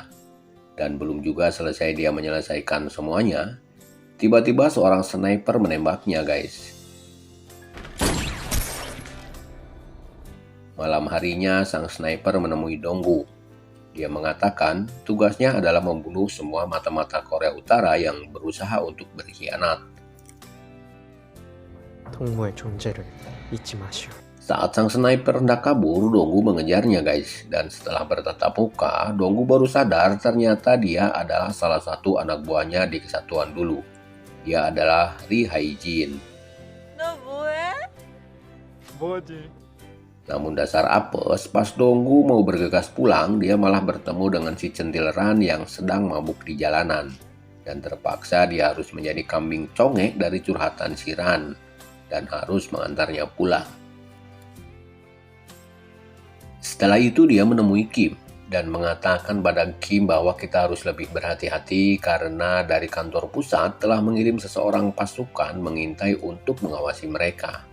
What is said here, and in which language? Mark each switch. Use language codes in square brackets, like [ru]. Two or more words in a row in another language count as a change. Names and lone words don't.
[id] Dan belum juga selesai dia menyelesaikan semuanya, tiba-tiba seorang sniper menembaknya, guys. Malam harinya, sang sniper menemui Donggu. Dia mengatakan tugasnya adalah membunuh semua mata-mata Korea Utara yang berusaha untuk berkhianat. [ko] 동무의 존재를 잊지 마시오. [id] Saat sang sniper hendak kabur, Donggu mengejarnya, guys. Dan setelah bertatap muka, Donggu baru sadar ternyata dia adalah salah satu anak buahnya di kesatuan dulu. Dia adalah Ri Hae-jin. [ko] 너 뭐해? 뭐지? [id] Namun dasar apes, pas Donggu mau bergegas pulang, dia malah bertemu dengan si centil Ran yang sedang mabuk di jalanan. Dan terpaksa dia harus menjadi kambing congek dari curhatan si Ran dan harus mengantarnya pulang. Setelah itu dia menemui Kim dan mengatakan pada Kim bahwa kita harus lebih berhati-hati karena dari kantor pusat telah mengirim seseorang pasukan mengintai untuk mengawasi mereka.